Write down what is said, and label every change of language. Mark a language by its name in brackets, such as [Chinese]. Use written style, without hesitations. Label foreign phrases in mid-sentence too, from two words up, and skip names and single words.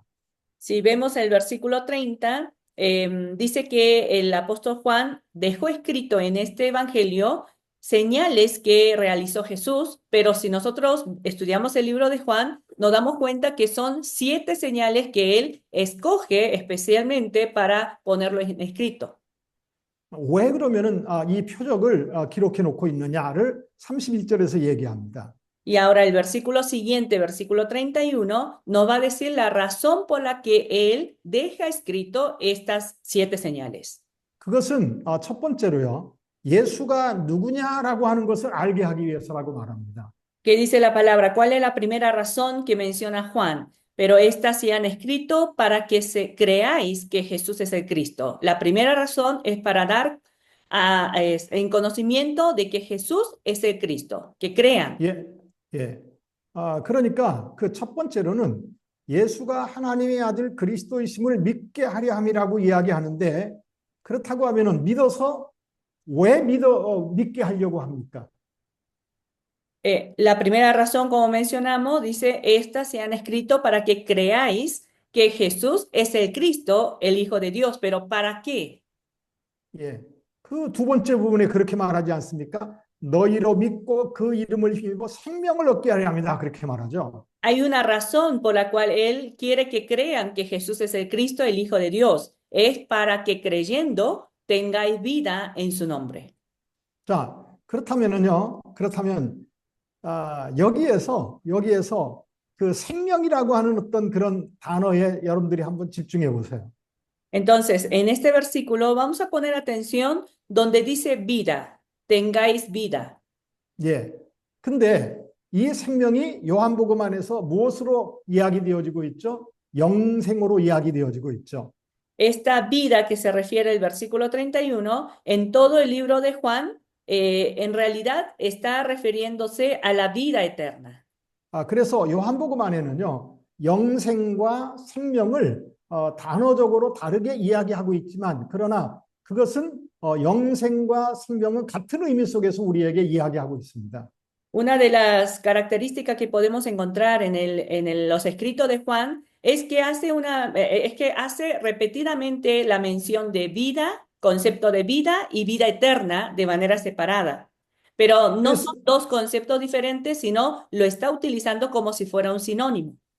[Spanish] Si vemos el versículo 30, dice que el apóstol Juan dejó escrito en este evangelio señales que realizó Jesús, pero si nosotros estudiamos el libro de Juan, nos damos cuenta que son 7 señales que él escoge especialmente para ponerlo en escrito. [Korean] 왜 그러면은 이 표적을 기록해 놓고 있느냐를 31절에서 얘기합니다. [Spanish] Y ahora el versículo siguiente, versículo 31, nos va a decir la razón por la que él deja escrito estas 7 señales. [Korean] 그것은 첫 번째로요. 예수가 누구냐라고 하는 것을 알게 하기 위해서라고 말합니다. [Spanish] ¿Qué dice la palabra? ¿Cuál es la primera razón que menciona Juan? Pero estas se han escrito para que creáis que Jesús es el Cristo. La primera razón es para dar en conocimiento de que Jesús es el Cristo, que crean. [Korean] 예, 예. 그러니까 그 첫 번째로는 예수가 하나님의 아들 그리스도이심을 믿게 하려 함이라고 이야기하는데 그렇다고 하면은 믿어서 왜 믿게 하려고 합니까? [Spanish] La primera razón, como mencionamos, dice, estas se han escrito para que creáis que Jesús es el Cristo, el Hijo de Dios. ¿Pero para qué? [Korean] 예. 그 두 번째 부분에 그렇게 말하지 않습니까? 너희로 믿고 그 이름을 힘입어 생명을 얻게 하려 합니다. 그렇게 말하죠. [Spanish] Hay una razón por la cual Él quiere que crean que Jesús es el Cristo, el Hijo de Dios. Es para que creyendo tengáis vida en su nombre. [Korean] 자, 그렇다면 여기에서 그 생명이라고 하는 어떤 그런 단어에 여러분들이 한번 집중해 보세요. [Spanish] Entonces, en este versículo vamos a poner atención donde dice vida, tengáis vida. [Korean] 예. 근데 이 생명이 요한복음 안에서 무엇으로 이야기되어지고 있죠? 영생으로 이야기되어지고 있죠. [Spanish] Esta vida que se refiere el versículo 31, en todo el libro de Juan, en realidad está refiriéndose a la vida eterna. [Korean] 그래서 요한복음 안에는요, 영생과 생명을 단어적으로 다르게 이야기하고 있지만, 그러나 그것은 영생과 생명은 같은 의미 속에서 우리에게 이야기하고 있습니다. [Spanish] Una de las características que podemos encontrar en los escritos de Juan es que hace repetidamente la mención de vida, concepto de vida y vida eterna de manera separada. Pero no [Korean] 그래서, [Spanish] son dos conceptos diferentes, sino lo está utilizando como si fuera un sinónimo.